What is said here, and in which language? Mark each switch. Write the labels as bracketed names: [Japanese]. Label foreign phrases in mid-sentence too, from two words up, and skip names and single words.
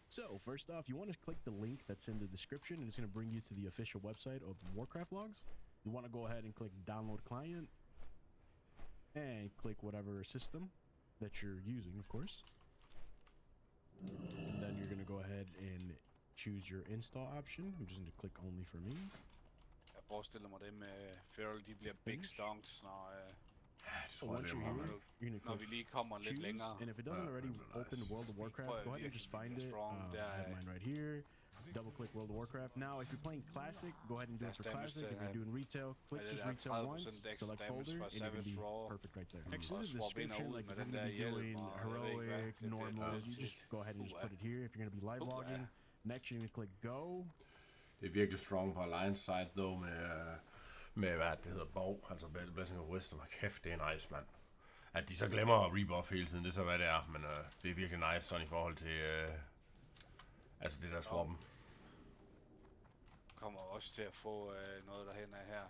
[English] So first off, you want to click the link that's in the description, and it's going to bring you to the official website of Warcraft logs. You want to go ahead and click download client and click whatever system that you're using, of course. And then you're going to go ahead and choose your install option. I'm just going to click only for me. [Danish] Jeg forestiller mig det med Feral, de bliver [English] big stonks, [Danish] når [English] Once you're here, you're gonna [Danish] når vi lige kommer lidt længere. [English] and if it doesn't already open World of Warcraft, go ahead and just find it. I have mine right here. Double click World of Warcraft. Now, if you're playing Classic, go ahead and do it for Classic. If you're doing Retail, click just Retail once, select Folder, and you're gonna be perfect right there. Next is the description. Like if you're gonna be doing Heroic, Normals, you just go ahead and just put it here. If you're gonna be live logging, next you're gonna click Go. [Danish] Det er virkelig strong på Alliance side, dog med hvad det hedder, Borg, altså Blessing of Wisdom. Kæft, det er nice, mand. At de så glemmer at rebuff hele tiden, det er så hvad det er, men det er virkelig nice sådan i forhold til, altså det der swappen. Kommer også til at få noget derhen af her.